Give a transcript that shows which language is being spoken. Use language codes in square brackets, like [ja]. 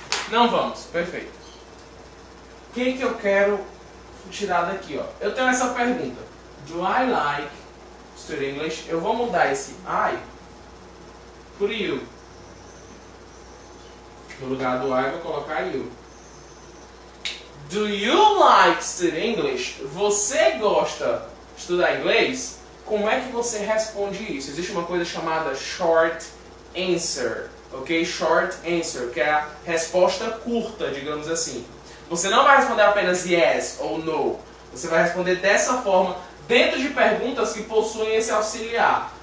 [pt] Não vamos, perfeito. O que eu quero tirar daqui? Ó? Eu tenho essa pergunta. [en] Do I like studying English? [pt] Eu vou mudar esse I por you. No lugar do I, eu vou colocar you. [en] Do you like studying English? [pt] Você gosta de estudar inglês? Como é que você responde isso? Existe uma coisa chamada short answer. Ok? Short answer, que é a resposta curta, digamos assim. Você não vai responder apenas yes ou no. Você vai responder dessa forma dentro de perguntas que possuem esse auxiliar.